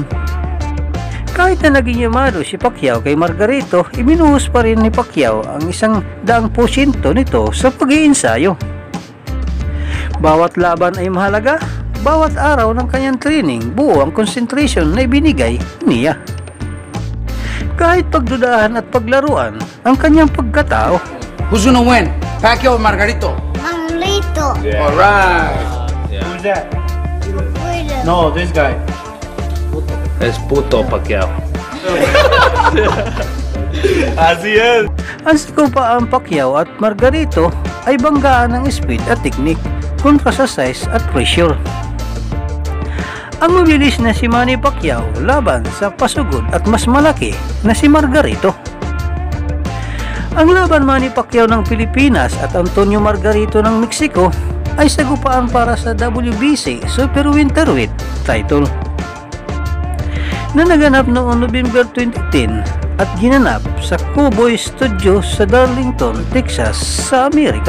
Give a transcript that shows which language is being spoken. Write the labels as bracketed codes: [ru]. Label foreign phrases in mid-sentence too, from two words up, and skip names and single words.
[tl] Kahit na naging yamado si Pacquiao kay Margarito, ibinuhos pa rin ni Pacquiao ang 100% nito sa pag-iinsayo. Bawat laban ay mahalaga, bawat araw ng kanyang training, buo ang concentration na ibinigay niya. Kahit pagdudahan at paglaruan ang kanyang pagkatao. [en] Who's gonna win? Pacquiao or Margarito? Margarito. Yeah. Alright. Yeah. Who's that? Wait. No, this guy. [es] Es puto Pacquiao. Así es. [tl] Ang sakupaan Pacquiao at Margarito ay banggaan ng speed at technique kontra sa size at pressure. Ang mabilis na si Manny Pacquiao laban sa pasugod at mas malaki na si Margarito. Ang laban Manny Pacquiao ng Pilipinas at Antonio Margarito ng Mexico ay sagupaan para sa WBC Super Welterweight title na naganap noong November 2010 at ginanap sa Cowboy Studio sa Darlington, Texas sa Amerika.